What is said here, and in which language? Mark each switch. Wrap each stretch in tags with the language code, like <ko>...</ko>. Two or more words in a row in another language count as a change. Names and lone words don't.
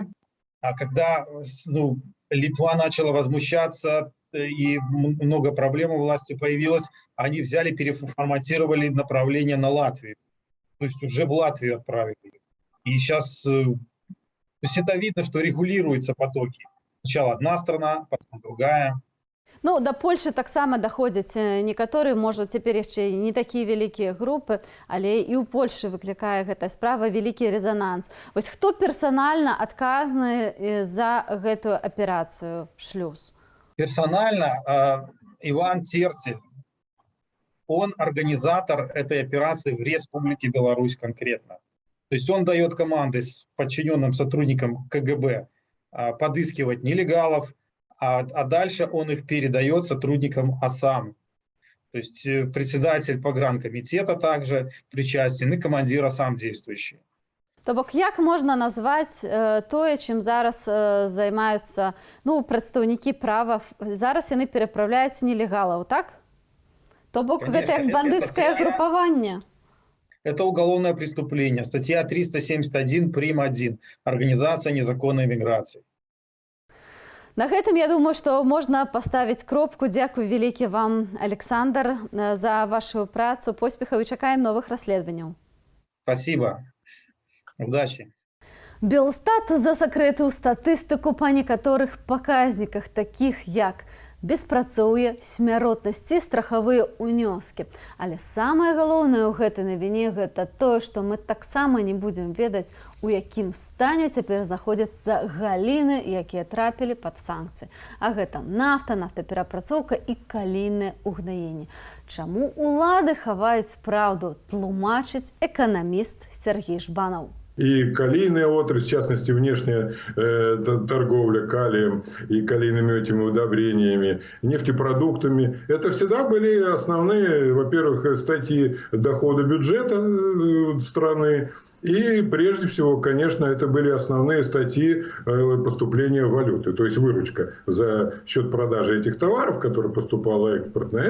<ru>А когда Литва начала возмущаться, и много проблем у власти появилось, они взяли, переформатировали направление на Латвию. То есть уже в Латвию отправили. И сейчас то есть это видно, что регулируются потоки. Сначала одна страна, потом другая.</ru> <be>Ну, да Польши таксама даходзяць некаторыя, можа, цяпер яшчэ не такія вялікія групы, але і ў Польшы выклікае гэтая справа вялікі резонанс. Вось хто персанальна адказны за гэтую аперацыю «Шлюз»?</be> <ru>Персонально Иван Терцель, он организатор этой операции в Республике Беларусь конкретно. То есть он дает команды подчиненным сотрудникам КГБ подыскивать нелегалов, а дальше он их передает сотрудникам ОСАМ. То есть председатель погранкомитета также причастен и командир ОСАМ действующий.</ru> <be>То бок, як можна назваць тое, чым зараз займаюцца прадстаўнікі права? Зараз яны пераправляюць нелегалаў, так? То бок, гэта як бандыцкае групаванне?</be> <ru>Это уголовное преступление. Статья 371 прим. 1. Организация незаконной миграции.</ru> <be>На гэтым, я думаю, што можна паставіць кропку. Дзякуй вялікі вам, Александр, за вашу працу. Поспехаў і чакаем новых расследаванняў.</be> <ru>Спасибо. Удачи.</ru> <be>Белстат засакрэтыў статыстыку па некаторых паказніках, такіх як беспрацоўе, смяротнасць і страхавыя ўнёскі. Але самае галоўнае ў гэтай навіне гэта тое, што мы таксама не будзем ведаць, у якім стане цяпер знаходзяцца галіны, якія трапілі пад санкцыі. А гэта нафта, нафтаперапрацоўка і калійнае ўгнаенне. Чаму улады хаваюць праўду, тлумачыць эканаміст Сергей Жбанаў.</be> <ru>И калийная отрасль, в частности, внешняя торговля калием и калийными этими удобрениями, нефтепродуктами. Это всегда были основные, во-первых, статьи дохода бюджета страны. И прежде всего, конечно, это были основные статьи поступления валюты, то есть выручка за счет продажи этих товаров, которые поступала экспортная.</ru>